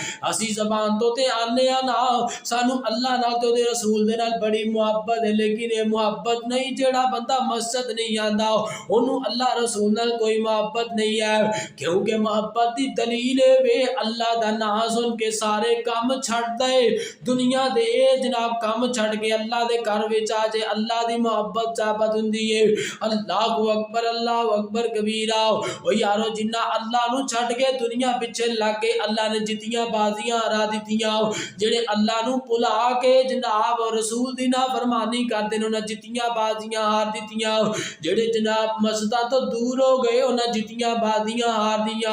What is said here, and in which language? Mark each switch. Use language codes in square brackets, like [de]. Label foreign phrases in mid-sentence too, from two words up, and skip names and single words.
[pa] اسی زبان توں تے آنے آں نا سانوں اللہ نال تے اودے رسول دے نال بڑی محبت ہے، لیکن یہ محبت نہیں جیہڑا بندہ مسجد نہیں آندا اونوں اللہ رسول نال کوئی محبت نہیں ہے. کیونکہ محبت دی دلیل وے اللہ دا نام سن کے سارے کم چھڈ دے، دنیا دے جناب کم چھڈ کے اللہ دے گھر وچ آ جائے، اللہ دی محبت ثابت ہندی ہے. [ar] الله أكبر كبيرا. [pa] او یارو جنہاں اللہ نوں چھڈ کے دنیا پچھے لگ کے اللہ نے جتیاں بازیاں ہرا دتیاں، جیہڑے اللہ نوں بھلا کے جناب رسول دی نافرمانی کردے نے انہاں جتیاں بازیاں ہار دتیاں، جیہڑے جناب مسجداں توں دور ہو گئے انہاں جتیاں بازیاں ہار دیاں.